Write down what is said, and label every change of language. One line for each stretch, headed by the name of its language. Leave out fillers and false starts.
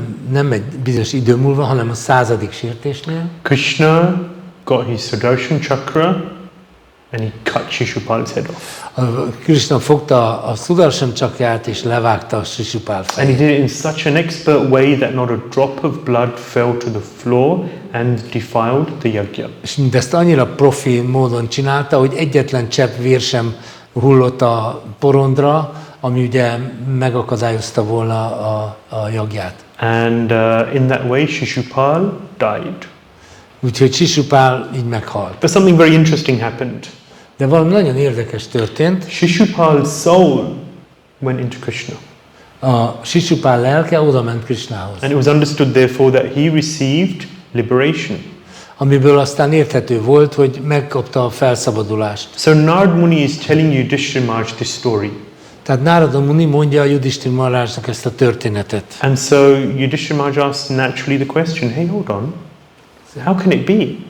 Hungarian: nem egy bizonyos idő múlva, hanem a 100. sértésnél
English: Krishna got his Sudarshan chakra and he cut Shishupal's head off.
Hungarian: Krishna fogta a Sudarshan csakrát és levágta a Shishupal
English: And he
Hungarian: fejét.
English: did it in such an expert way that not a drop of blood fell to the floor and defiled the yajna.
Hungarian: És mindezt annyira profi módon csinálta, hogy egyetlen csepp vér sem hullott a porondra, ami ugye megakadályozta volna a jagját.
English: And in that way, Shishupal died.
Hungarian: Úgyhogy Shishupal így meghalt.
English: But something very interesting happened.
Hungarian: De valami nagyon érdekes történt.
English: Shishupal's soul went into Krishna.
Hungarian: A Shishupal lelke oda ment Krishnához.
English: And it was understood therefore that he received liberation.
Hungarian: Amiből aztán érthető volt, hogy megkapta a felszabadulást.
English: So Narad Muni is telling Yudhishthira Maharaj this story.
Hungarian: Tehát Nárada Muni mondja a Yudhishthira Maharajnak ezt a történetet.
English: And so Yudhishthira Maharaj asked naturally the question, hey, hold on, how can it be?